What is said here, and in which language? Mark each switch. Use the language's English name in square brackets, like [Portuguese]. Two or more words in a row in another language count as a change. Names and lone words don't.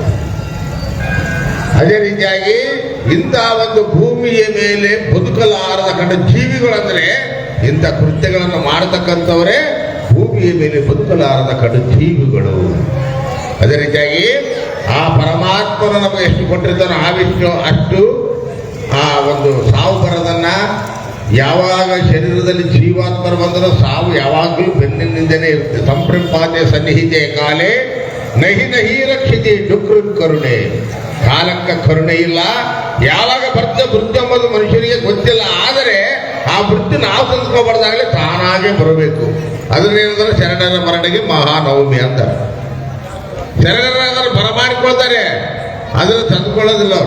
[Kannada] ಅದೇ ರೀತಿಯಾಗಿ ಇಂತಹ ಒಂದು ಭೂಮಿಯ ಮೇಲೆ ಬದುಕಲಾರದ ಕಂಡ ಜೀವಿಗಳಂದ್ರೆ ಇಂಥ ಕೃತ್ಯಗಳನ್ನು ಮಾಡತಕ್ಕಂಥವರೇ ಭೂಮಿಯ ಮೇಲೆ ಬದುಕಲಾರದ ಕಂಡ ಜೀವಿಗಳು. ಅದೇ ರೀತಿಯಾಗಿ ಆ ಪರಮಾತ್ಮನು ನಮಗೆ ಎಷ್ಟು ಕೊಟ್ಟಿರ್ತಾನೋ ಆವಿಷ್ಟು ಅಷ್ಟು ಆ ಒಂದು ಸಾವು ಬರೋದನ್ನ, ಯಾವಾಗ ಶರೀರದಲ್ಲಿ ಜೀವಾತ್ಮರು ಬಂದರೂ ಸಾವು ಯಾವಾಗಲೂ ಬೆನ್ನಿನಿಂದನೇ ಇರುತ್ತೆ. [Sanskrit] ಸಂಪ್ರಂಪಾತೆ ಸನ್ನಿಹಿತೆ ಕಾಲೇ ನಹಿ ನಹಿ ರಕ್ಷಿತಿ ಡುಕ್ರು ಕರುಣೆ. [Kannada] ಕಾಲಕ್ಕ ಕರುಣೆ ಇಲ್ಲ. ಯಾವಾಗ ಬರ್ತದೆ ಮೃತ್ಯು ಎಂಬುದು ಮನುಷ್ಯನಿಗೆ ಗೊತ್ತಿಲ್ಲ. ಆದರೆ ಆ ಮೃತ್ಯು ನಾವು ತಂದ್ಕೋಬಾರ್ದಾಗಲೇ ತಾನಾಗೆ ಬರಬೇಕು. ಅದನ್ನೇನಂದ್ರೆ ಶರಣರ ಮರಣೆಗೆ ಮಹಾನವಮಿ ಅಂತ. ಶರಣರ ಬರಮಾಡಿಕೊಳ್ತಾರೆ, ಅದನ್ನು ತಂದುಕೊಳ್ಳೋದಿಲ್ಲ ಅವರು.